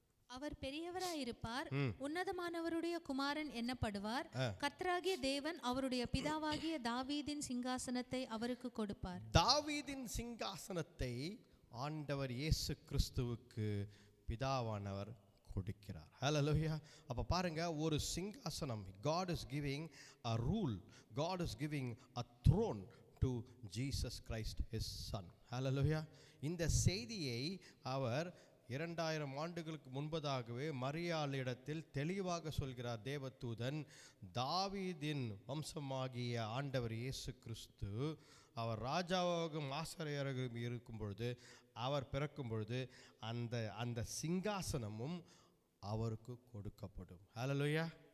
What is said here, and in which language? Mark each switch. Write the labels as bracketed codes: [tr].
[ta] அவர் பெரியவராயிருப்பார், உன்னதமானவருடைய குமாரன் என்னப்படுவார், கர்த்தராகிய தேவன் அவருடைய பிதாவாகிய தாவீதின் சிங்காசனத்தை அவருக்கு கொடுப்பார். தாவீதின் சிங்காசனத்தை ஆண்டவர் இயேசு கிறிஸ்துவுக்கு பிதாவானவர் கொடுக்கிறார். ஹல்லேலூயா. அப்போ பாருங்க, ஒரு சிங்காசனம். [en] God is giving a rule, God is giving a throne to Jesus Christ his son. [ta] ஹல்லேலூயா. இந்த செய்தியை அவர் 2000 ஆண்டுகளுக்கு முன்பதாகவே மரியாளிடத்தில் தெளிவாக சொல்கிறார் தேவதூதன். தாவீதின் வம்சமாகிய ஆண்டவர் இயேசு கிறிஸ்து அவர் ராஜாவாகவும் ஆசாரியராகவும் இருக்கும் பொழுது, அவர் பிறக்கும் பொழுது அந்த சிங்காசனமும் அவருக்கு கொடுக்கப்படும். ஹல்லேலூயா.